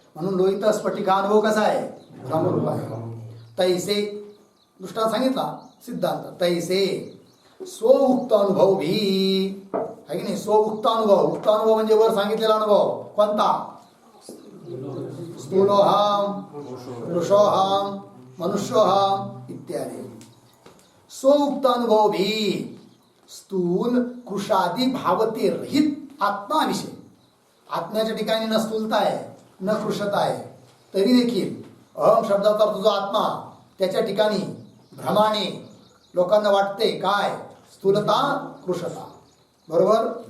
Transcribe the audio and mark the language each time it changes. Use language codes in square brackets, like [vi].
[mr] म्हणून लोहित स्फटिक अनुभव कसा आहे, भ्रमरूप आहे. [hi] तैसे दृष्टांत सांगितला सिद्धांत, तैसे स्व उक्त अनुभव भी है की नाही. [mr] स्व उक्त अनुभव म्हणजे वर सांगितलेला अनुभव कोणता, स्थूलोहम कृशोहम मनुष्योहम इत्यादी. [hi] स्व उक्त अनुभव भी स्थूल कृशादी भावते रहित आत्माविषयी, [mr] आत्म्याच्या ठिकाणी न स्थूलता आहे न कृशता आहे, तरी देखील अहम शब्दाचा अर्थ जो आत्मा त्याच्या ठिकाणी भ्रमाने लोकांना वाटते काय, स्थूलता कृशता. बरोबर.